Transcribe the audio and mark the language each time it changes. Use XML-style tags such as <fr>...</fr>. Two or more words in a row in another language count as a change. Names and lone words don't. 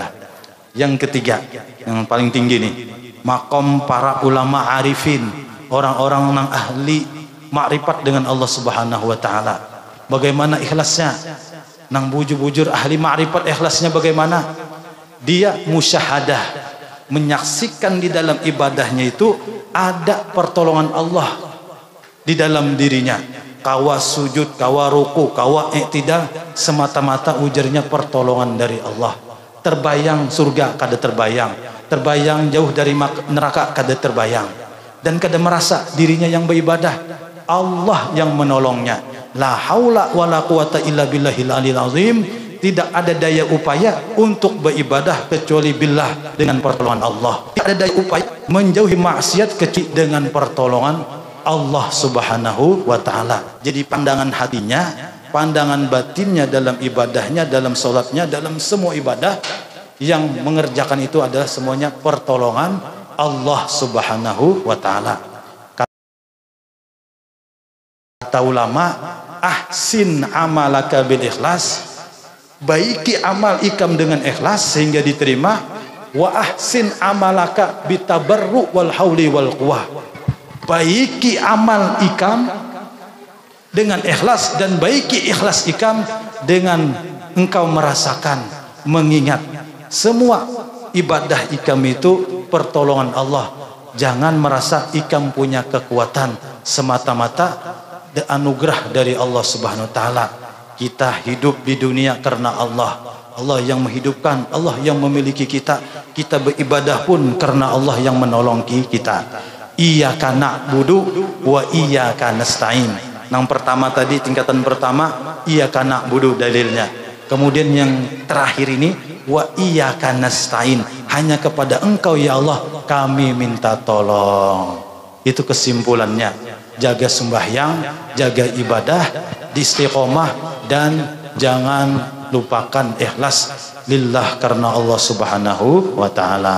<bjn>Yang ketiga, yang paling tinggi nih, makom para ulama arifin, orang-orang yang ahli makrifat dengan Allah</bjn> <ar>سبحانه وتعالى.</ar> <bjn>Bagaimana ikhlasnya? Nang bujur-bujur ahli makrifat, ikhlasnya bagaimana? Dia musyahadah, menyaksikan di dalam ibadahnya itu ada pertolongan Allah di dalam dirinya. Kawa sujud, kawa ruku, kawa i'tidal, semata-mata ujarnya pertolongan dari Allah. Terbayang surga kada terbayang, terbayang jauh dari neraka kada terbayang, dan kada merasa dirinya yang beribadah, Allah yang menolongnya.</bjn> <ar>لا حول ولا قوة إلا بالله العلي العظيم.</ar> <bjn>Tidak ada daya upaya untuk beribadah kecuali billah, dengan pertolongan Allah. Tidak ada daya upaya menjauhi maksiat kecuali dengan pertolongan Allah</bjn> <ar>سبحانه وتعالى.</ar> <bjn>Jadi pandangan hatinya, pandangan batinnya dalam ibadahnya, dalam sholatnya, dalam semua ibadah yang mengerjakan itu adalah semuanya pertolongan Allah</bjn> <ar>سبحانه وتعالى.</ar> <bjn>Kata ulama,</bjn> <ar>أحسن عملك بالإخلاص,</ar> <bjn>baiki amal ikam dengan ikhlas sehingga diterima.</bjn> <ar>وأحسن عملك بالتبرؤ والحول والقوة,</ar> <bjn>baiki amal ikam dengan ikhlas, dan baiki ikhlas ikam dengan engkau merasakan, mengingat semua ibadah ikam itu pertolongan Allah. Jangan merasa ikam punya kekuatan, semata-mata anugerah dari Allah</bjn> <ar>سبحانه وتعالى.</ar> <bjn>Kita hidup di dunia karena Allah. Allah yang menghidupkan, Allah yang memiliki kita. Kita beribadah pun karena Allah yang menolong kita.</bjn> <ar>إياك نعبد وإياك نستعين.</ar> <bjn>Yang pertama tadi, tingkatan pertama,</bjn> <ar>إياك نعبد</ar> <bjn>dalilnya. Kemudian yang terakhir ini,</bjn> <ar>وإياك نستعين,</ar> <bjn>hanya kepada Engkau ya Allah kami minta tolong. Itu kesimpulannya. Jaga sembahyang, jaga ibadah, istiqomah, dan jangan lupakan ikhlas lillah karena Allah</bjn> <ar>سبحانه وتعالى.</ar>